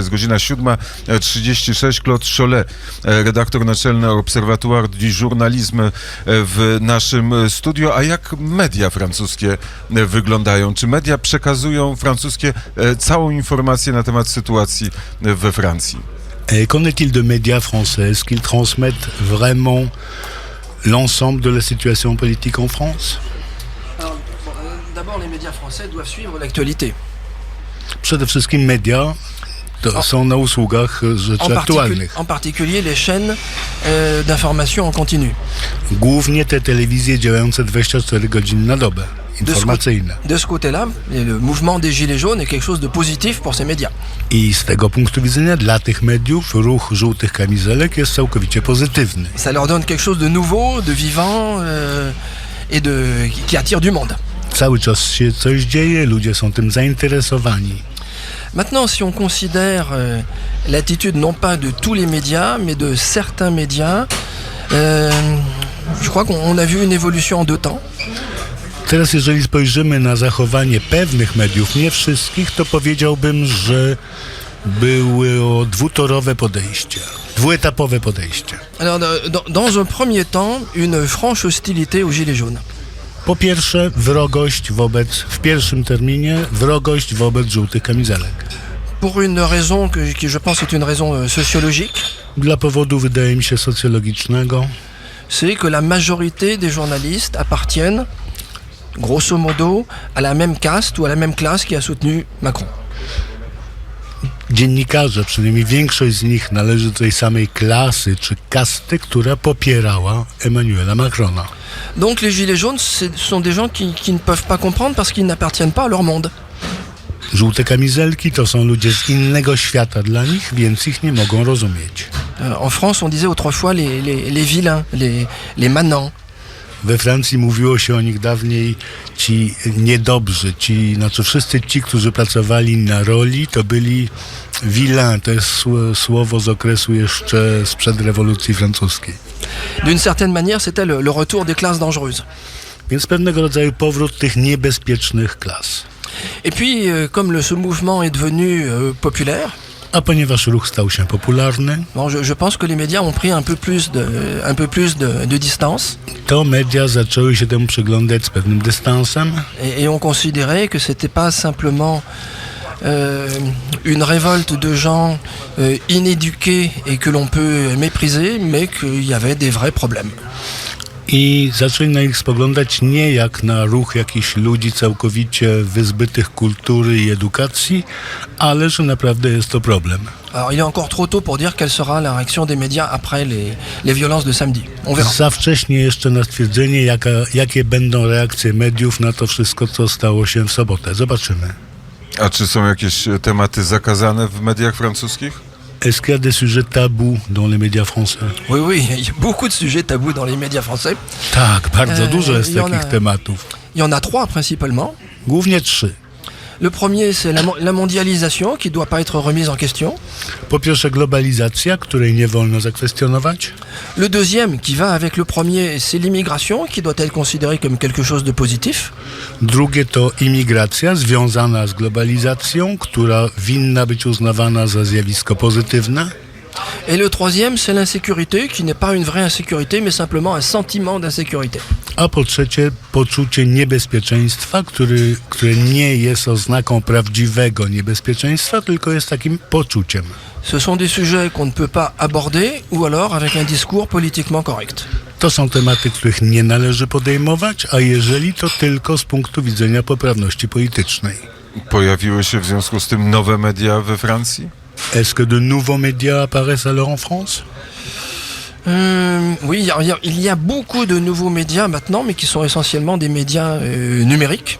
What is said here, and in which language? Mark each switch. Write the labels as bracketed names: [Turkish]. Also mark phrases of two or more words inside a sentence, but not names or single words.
[Polish] Jest godzina 7:36. Claude Cholet, redaktor naczelny Observatoire du Journalisme w naszym studio. A jak media francuskie wyglądają? Czy media przekazują francuskie całą informację na temat sytuacji we Francji? [French] Qu'en est-il de médias français? Est-ce qu'ils transmettent vraiment l'ensemble de la situation politique en France? D'abord, les médias français doivent suivre l'actualité. [Polish] Przede wszystkim media są na usługach rzeczy aktualnych. [French] En particulier les chaînes d'information en continu. [Polish] Głównie te telewizje działające 24 godziny na dobę, informacyjne. [French] De ce côté-là, le mouvement des Gilets jaunes est quelque chose de positif pour ces médias. [Polish] I z tego punktu widzenia dla tych mediów ruch żółtych kamizelek jest całkowicie pozytywny. [French] Ça leur donne quelque chose de nouveau, de vivant et qui attire du monde. [Polish] Cały czas się coś dzieje, ludzie są tym zainteresowani. [French] Maintenant, si on considère l'attitude non pas de tous les médias, mais de certains médias, je crois qu'on a vu une évolution en 2 temps. [Polish] Teraz jeżeli spojrzymy na zachowanie pewnych mediów, nie wszystkich, to powiedziałbym, że było dwuetapowe podejście. [French] Alors, dans un premier temps, une franche hostilité aux Gilets jaunes. [Polish] Po pierwsze, w pierwszym terminie, wrogość wobec żółtych kamizelek. [French] Pour une raison qui je pense est une raison sociologique. [Polish] Dla powodu, wydaje mi się, socjologicznego. [French] C'est que la majorité des journalistes appartiennent, grosso modo, à la même caste ou à la même classe qui a soutenu Macron. [Polish] Dziennikarze, przynajmniej większość z nich należy do tej samej klasy czy kasty, która popierała Emmanuela Macrona. [French] Donc les Gilets jaunes, ce sont des gens qui ne peuvent pas comprendre parce qu'ils n'appartiennent pas à leur monde. [Polish] Żółte kamizelki to są ludzie z innego świata dla nich, więc ich nie mogą rozumieć. [French] En France, on disait autrefois les vilains, les manants. [Polish] We Francji mówiło się o nich dawniej ci niedobrzy, wszyscy ci, którzy pracowali na roli, to byli vilains, to jest słowo z okresu jeszcze sprzed rewolucji francuskiej. [French] D'une certaine manière, c'était le retour des classes dangereuses. [Polish] Więc pewnego rodzaju powrót tych niebezpiecznych klas. [French] Et puis, comme ce mouvement est devenu populaire, [Polish] A ponieważ ruch stał się popularny, [French] bon, je pense que les médias ont pris un peu plus de distance. [Polish] to media zaczęły się temu przyglądać z pewnym dystansem [French] Et on considérait que c'était pas simplement une révolte de gens inéduqués et que l'on peut mépriser, mais qu'il y avait des vrais problèmes. [Polish] i zaczęli na nich spoglądać nie jak na ruch jakichś ludzi całkowicie wyzbytych kultury i edukacji, ale że naprawdę jest to problem. [French] Alors il est encore trop tôt pour dire quelle sera la réaction des médias après les violences de samedi. On verra. [Polish] Za wcześnie jeszcze na stwierdzenie, jakie będą reakcje mediów na to wszystko, co stało się w sobotę. Zobaczymy. A czy są jakieś tematy zakazane w mediach francuskich? [French] Est-ce qu'il y a des sujets tabous dans les médias français? Oui, il y a beaucoup de sujets tabous dans les médias français. [Polish] Tak, bardzo dużo jest i one- takich tematów. [French] Il y en a 3 principalement. [Polish] Głównie 3. [French] Le premier, c'est la mondialisation qui ne doit pas être remise en question. [Polish] Po pierwsze globalizacja, której nie wolno zakwestionować. [French] Le deuxième, qui va avec le premier, c'est l'immigration qui doit être considérée comme quelque chose de positif. [Polish] Drugie to imigracja związana z globalizacją, która winna być uznawana za zjawisko pozytywne. [French] Et le troisième, c'est l'insécurité, qui n'est pas une vraie insécurité, mais simplement un sentiment d'insécurité. [Polish] A po trzecie poczucie niebezpieczeństwa, które nie jest oznaką prawdziwego niebezpieczeństwa, tylko jest takim poczuciem. [French] Ce sont des sujets qu'on ne peut pas aborder, ou alors avec un discours politiquement correct. [Polish] To są tematy, których nie należy podejmować, a jeżeli to tylko z punktu widzenia poprawności politycznej. Pojawiły się w związku z tym nowe media we Francji? [French] Est-ce que de nouveaux médias apparaissent alors en France? Oui, il y a beaucoup de nouveaux médias maintenant, mais qui sont essentiellement des médias numériques.